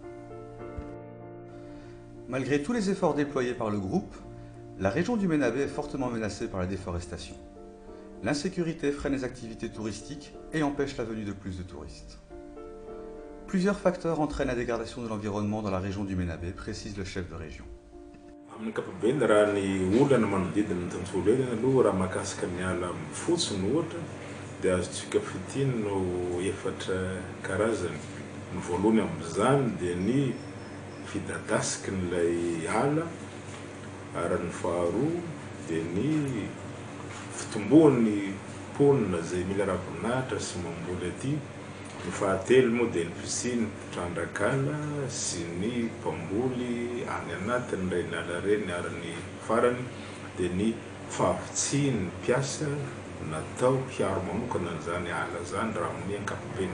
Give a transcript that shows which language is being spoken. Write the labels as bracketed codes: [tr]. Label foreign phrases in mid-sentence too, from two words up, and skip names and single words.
[fr] Malgré tous les efforts déployés par le groupe, la région du Menabé est fortement menacée par la déforestation. L'insécurité freine les activités touristiques et empêche la venue de plus de touristes. Plusieurs facteurs entraînent la dégradation de l'environnement dans la région du Menabé, précise le chef de région. [mg] Amin'ny kapabeny raha ny olana manodidina ny tontolo eny aloha raha mahakasika ny ala fotsiny ohatra dia azotsika fitiny no 4 karazany. Ny voalohany amin'izany dia ny fidadasikin'ilay ala ary ny faharoa dia ny fitomboan'ny ponina izay mila ravinahitra sy mamboly aty Ny fahatelo moa dia ny fisiany mpitrandrankala sy ny mpamboly any anatiny ray niala reny ary ny farany dia ny fahavitsiny mpiasa natao hiaro manokana an'izany ala zany raha amin'ny ankapobeny.